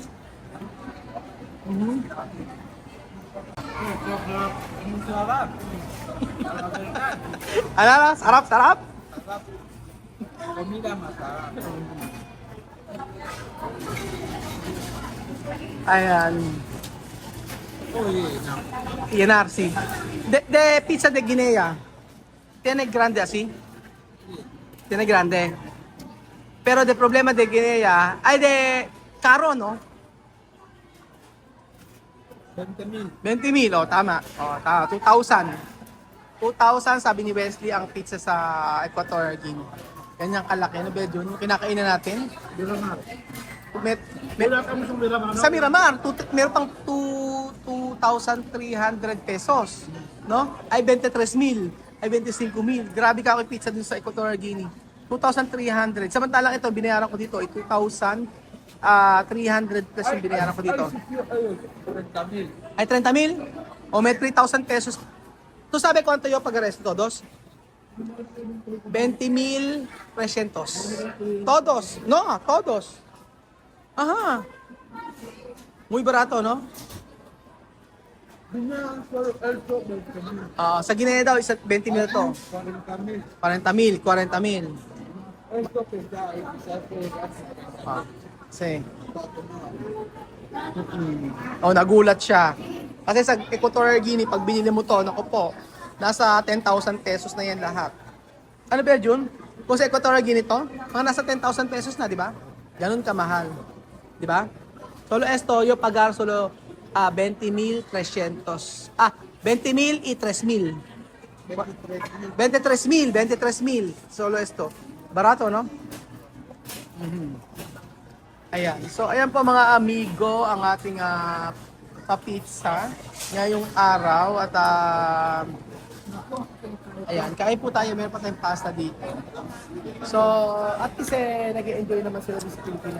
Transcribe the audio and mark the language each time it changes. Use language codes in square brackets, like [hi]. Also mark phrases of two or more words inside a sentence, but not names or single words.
[tl] Ano? Sarap, sarap? Comida masarap. Ayan. [es] Oye, no. INRC. De pizza de Guinea. Tiene grande así. Tiene grande. Pero de problema de Guinea, ay de caro, no? 20,000. 20,000, [tl] oh, tama. Oh, tama. 2,000. 2,000 sabi ni Wesley ang pizza sa Equatorial Guinea. Ganyang kalaki. Ano ba yun? Yung kinakainan natin? Miramar. Wala kami sa Miramar. Sa Miramar, meron pang 2,300 pesos. [es] No? Ay 23,000. Ay 25,000. [tl] Grabe ka ako pizza dun sa Equatorial Guinea. 2,300. Samantalang ito, binayaran ko dito ay 2,300 plus yung binayaran ko dito. 30,000. Ay 30,000? O may 3,000 pesos. [es] ¿Tú sabes cuánto yo pagaré esto todos? 20,300. Todos. No, todos. Aha. Muy barato, no? [tl] Sa Guinea daw, 20,000 to. 40,000. 40,000. [es] Esto que está ahí, quizás Sí. [tl] Oh, nagulat siya. Kasi sa Equatorial Guinea, pag binili mo to, naku po, nasa 10,000 pesos na yan lahat. Ano ba yun? Kung sa Equatorial Guinea to, mga nasa 10,000 pesos na, di ba? Ganun kamahal. Di ba? [es] Solo esto, yo pagar solo 20,300. 20,000 y 3,000. 23,000. Solo esto. Barato, no? [tl] Ayan. So, ayan po mga amigo, ang ating pa-pizza ngayong araw. At ayan, kain po tayo. Meron pa tayong pasta dito. So, at least nag-enjoy naman sila sa Pilipinas.